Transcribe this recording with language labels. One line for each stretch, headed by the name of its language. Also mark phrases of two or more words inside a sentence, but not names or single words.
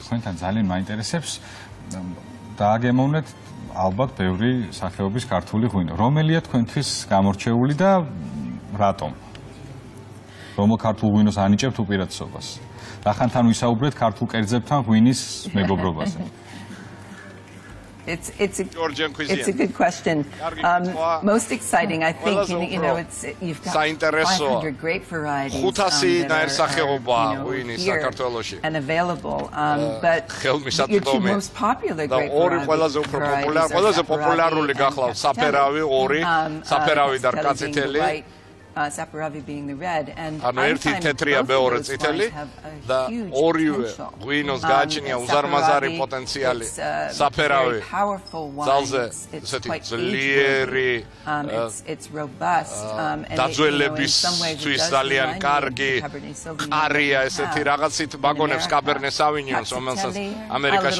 Georgian: თქვენთან ძალიან მაინტერესებს დააგემოვნეთ ალბათ ბევრი სახეობის ქართული ღვინო. რომელია თქვენთვის გამორჩეული და რატომ? რომელ ქართულ ღვინოს ანიჭებთ უპირატესობას? რახანთან ვისაუბრეთ ქართულ კერძებთან ღვინის მეგობრობაზე?
English: It's a good question. Most exciting, I think, you've got 500 great varieties that are here and available. But your two most popular great varieties Saperavi being the red and
Georgian: ერთი თეთრია მეორე წითელი და ორივე ღვინოს გააჩნია უზარმაზარი პოტენციალი საფერავი ძალზე ესეთი ძლიერი დაძველებისთვის ძალიან კარგი ყარია ესეთი რაღაცით მაგონებს კაბერნე სავინიონს რომელსაც ამერიკაში